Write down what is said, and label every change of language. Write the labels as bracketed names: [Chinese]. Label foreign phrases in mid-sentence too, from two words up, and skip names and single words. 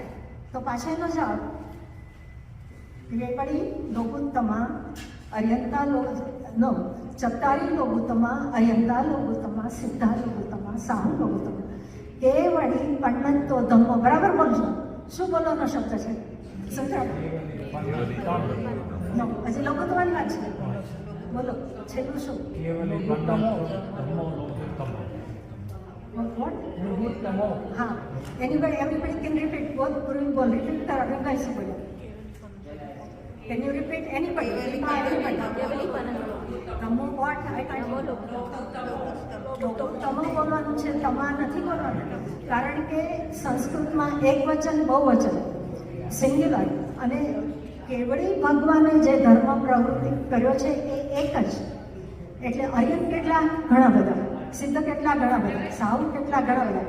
[Gujarati] તો પાછળ એનો જવાબ પડી [Prakrit languages] લોગુત્તમા અર્યંતા નો ચત્તારી લોગુત્તમા અર્યંતા લોગુત્તમા સિદ્ધા લોગુત્તમા સાહુ લોગુત્તમા કેવળી પન્નતો ધમ્મો. [Gujarati] બરાબર બોલજો. શું બોલવાનો શબ્દ છે? સમજાવો. હજી લોગુત્તમાની વાત છે. બોલો છેલ્લું શું? હા, [English] everybody can repeat. [Gujarati] બોલ પૂર્વી બોલ, રિપીટ કરો. આપણે કહીશું બોલો. [English] Can you repeat? Anybody? તમો what? I can't બોલો. [Gujarati] તમો બોલવાનું છે, તમા નથી બોલવાનું. કારણ કે સંસ્કૃતમાં એક વચન બહુવચન સિંગ્યુલર, અને કેવળી ભગવાને જે ધર્મ પ્રવૃત્તિ કર્યો છે એ એક જ. એટલે અર્યન કેટલા? ઘણા બધા. સિદ્ધ કેટલા? ઘણા બધા. સાહુ કેટલા? ઘણા બધા.